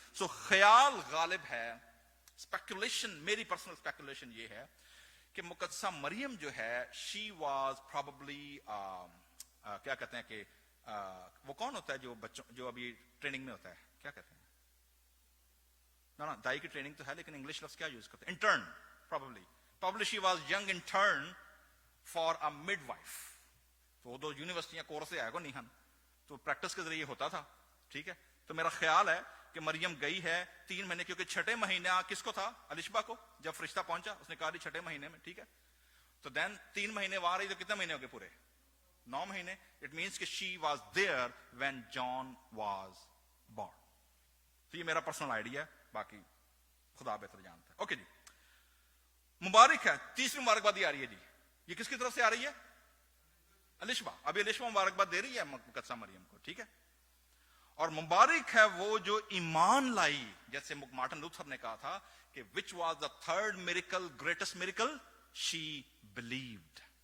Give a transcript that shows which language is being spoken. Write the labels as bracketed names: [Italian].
[Urdu] سو خیال غالب ہے, اسپیکولیشن, میری پرسنل اسپیکولیشن یہ ہے کہ مقدسہ مریم جو ہے [English] she was probably [Urdu] کیا کہتے ہیں کہ وہ کون ہوتا ہے جو بچوں جو ابھی ٹریننگ میں ہوتا ہے, کیا کہتے ہیں, نا دائی کی ٹریننگ تو ہے لیکن انگلش لفظ کیا یوز کرتے ہیں, intern. [English] probably she was young intern for a midwife. [Urdu] تو وہ 2 یونیورسٹیاں کورس سے آئے گا نہیں ہم تو پریکٹس کے ذریعے ہوتا تھا, ٹھیک ہے. تو میرا خیال ہے کہ مریم گئی ہے 3 مہینے, کیونکہ چھٹے مہینے کس کو تھا, الشبا کو. جب فرشتہ پہنچا اس نے کہا جی چھٹے مہینے میں, ٹھیک ہے. تو دین 3 مہینے وہاں رہی, تو کتنے مہینے ہو گئے پورے, 9 مہینے. [English] It means کہ she was there when John was born. [Urdu] تو یہ میرا پرسنل آئیڈیا ہے, باقی خدا بہتر جانتا ہے. اوکے جی, مبارک ہے. تیسری مبارکباد یہ آ رہی ہے جی, یہ کس کی طرف سے آ رہی ہے, الشبا. ابھی الشبا مبارکباد دے رہی ہے مقدسہ مریم کو, ٹھیک ہے. اور مبارک ہے وہ جو ایمان لائی, جیسے مارٹن لوتھر نے کہا تھا کہ [English] which was the 3rd miracle, greatest miracle, she believed.